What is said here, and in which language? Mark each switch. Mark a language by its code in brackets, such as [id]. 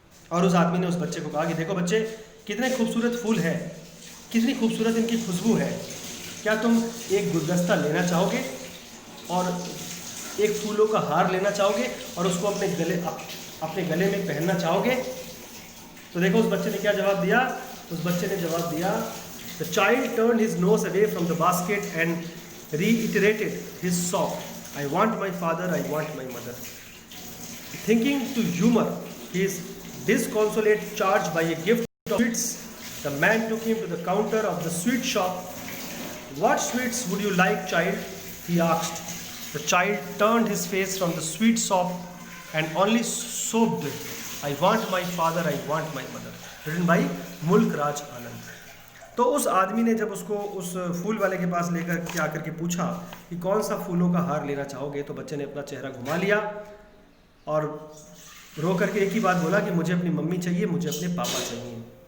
[hi] और उस आदमी ने उस बच्चे को कहा कि देखो बच्चे, कितने खूबसूरत फूल है, कितनी खूबसूरत इनकी खुशबू है, क्या तुम एक गुलदस्ता लेना चाहोगे और एक फूलों का हार लेना चाहोगे और उसको अपने गले में पहनना चाहोगे? तो देखो उस बच्चे ने क्या जवाब दिया। उस बच्चे ने जवाब दिया, [en] The child turned his nose away from the basket and reiterated his sob, I want my father, I want my mother. Thinking to humor his disconsolate charge by a gift of sweets, the man took him to the counter of the sweet shop. What sweets would you like, child? He asked. The child turned his face from the sweet shop and only sobbed, I want my father, I want my mother. Written by [hi] मुल्क राज आनंद। तो उस आदमी ने जब उसको उस फूल वाले के पास लेकर के आकर के पूछा कि कौन सा फूलों का हार लेना चाहोगे, तो बच्चे ने अपना चेहरा घुमा लिया और रो करके एक ही बात बोला कि मुझे अपनी मम्मी चाहिए, मुझे अपने पापा चाहिए।